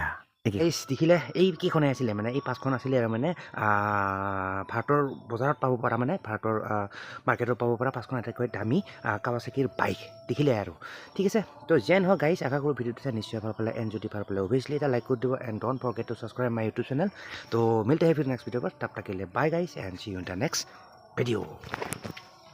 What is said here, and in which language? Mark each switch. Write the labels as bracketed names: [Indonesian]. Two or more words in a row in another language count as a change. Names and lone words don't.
[Assamese] দেখিলে এইকেইখনে আছিলে মানে, এই 5খন আছিলে আৰু মানে ভাৰতৰ বজাৰত পাব পৰা, মানে ভাৰতৰ মাৰ্কেটত পাব পৰা 5খন আটাইতকৈ দামী কাৱাসাকিৰ বাইক দেখিলে আৰু, ঠিক আছে। তো যেন হওক গাইজ, আশা কৰোঁ ভিডিঅ'টো চাই নিশ্চয় ভাল পালে। এণ্ড যদি ভাল পালে অভিয়াছলি এটা লাইক কৰি দিব। [English] And don't forget to subscribe my YouTube channel. [Hindi] तो मिलते हैं फिर [English] next video [Hindi] पर, तब तक के लिए [English] bye guys and see you in the next video.